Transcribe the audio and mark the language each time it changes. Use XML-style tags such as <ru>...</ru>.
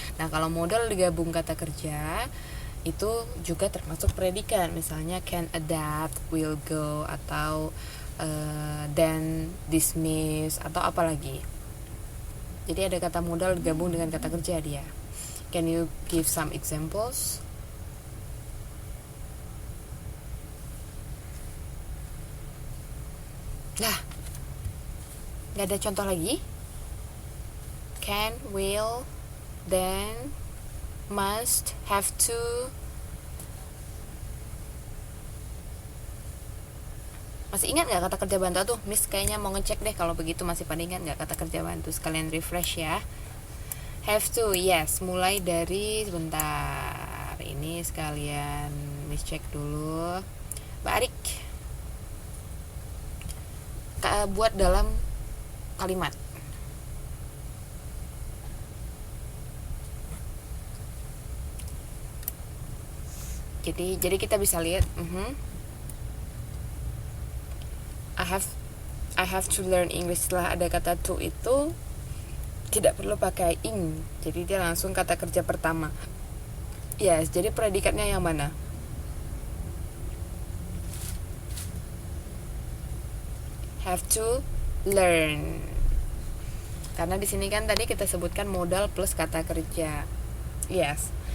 <id>Nah, kalau modal digabung kata kerja itu juga termasuk predikat. Misalnya</id> <en>can adapt, will go,</en> <id>atau then, dismiss, atau apa lagi. Jadi ada kata modal digabung dengan kata kerja dia.</id> <en>Can you give some examples?</en> <id>Lah, gak ada contoh lagi?</id> <en>Can, will, then, must, have to.</en> <id>Masih ingat gak kata kerja bantu tuh? Miss kayaknya mau ngecek deh kalau begitu masih pada ingat gak kata kerja bantu. Sekalian refresh ya.</id> <en>Have to, yes.</en> <id>Mulai dari, sebentar, ini sekalian Miss cek dulu. Mbak Arik, buat dalam kalimat. Jadi kita bisa lihat</id> <en>I have I have to learn English.</en> <id>Setelah ada kata to itu tidak perlu pakai ing, jadi dia langsung kata kerja pertama. Yes, jadi predikatnya yang mana?</id> <en>Have to learn.</en> <id>Karena di sini kan tadi kita sebutkan modal plus kata kerja. Yes.</id>